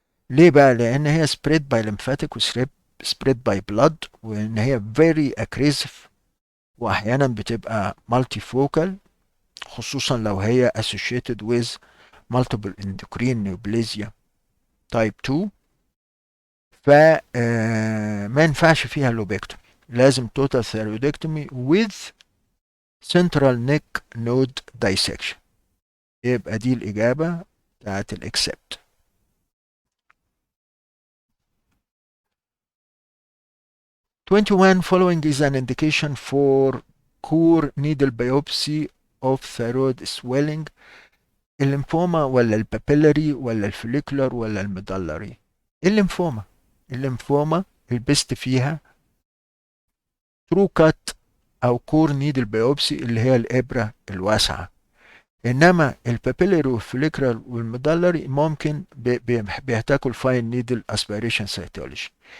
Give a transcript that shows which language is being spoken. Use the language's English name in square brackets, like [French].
[Arabic] ليه بقى؟ لان هي [English] spread by lymphatic [Arabic] و spread by blood، وان هي [English] very aggressive، [Arabic] واحيانا بتبقى multifocal، خصوصا لو هي [English] associated with multiple endocrine neoplasia type 2. [Arabic] فما ينفعش فيها لوبكتومي، لازم توتال ثيرويدكتومي [English] with central neck node dissection. [Arabic] يبقى دي الإجابة بتاعت الإكسبت. [English] 21 following is an indication for core needle biopsy of thyroid swelling. [Arabic] الليمفوما ولا البابيلاري ولا الفوليكولار ولا الميدالري؟ الليمفوما. الليمفوما البست فيها ترو كات او كور نيدل بايوبسي اللي هي الابره الواسعه، انما البابيلاري والفوليكولار والميدالري ممكن بيحتاجوا الفاين نيدل اسبيريشن سيتولوجي.